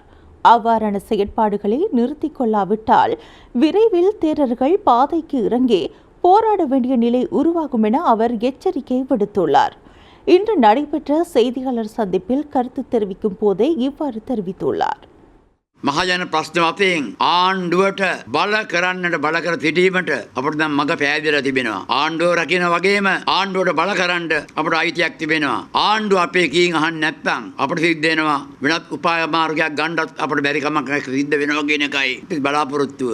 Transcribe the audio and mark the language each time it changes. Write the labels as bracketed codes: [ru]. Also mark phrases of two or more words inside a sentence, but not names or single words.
[ta] அவ்வாறான செயற்பாடுகளை நிறுத்திக் கொள்ளாவிட்டால் விரைவில் தேரர்கள் பாதைக்கு இறங்கி போராட வேண்டிய நிலை உருவாகும் என அவர் எச்சரிக்கை விடுத்துள்ளார். இன்று நடைபெற்ற செய்தியாளர் சந்திப்பில் கருத்து தெரிவிக்கும் போதே இவ்வாறு தெரிவித்துள்ளார். [si] මහජන ප්‍රශ්න වශයෙන් ආණ්ඩුවට බල කරන්නට බල කර සිටීමට අපට දැන් මඟ පෑදලා තිබෙනවා. ආණ්ඩුව රකින්න වගේම ආණ්ඩුවට බල කරන්න අපට අයිතියක් තිබෙනවා. ආණ්ඩුව අපේ කීන් අහන්න නැත්නම් අපට සිද්ධ වෙනවා වෙනත් උපාය මාර්ගයක් ගන්නත් අපට බැරි කමක් සිද්ධ වෙනවා කියන එකයි බලාපොරොත්තුව.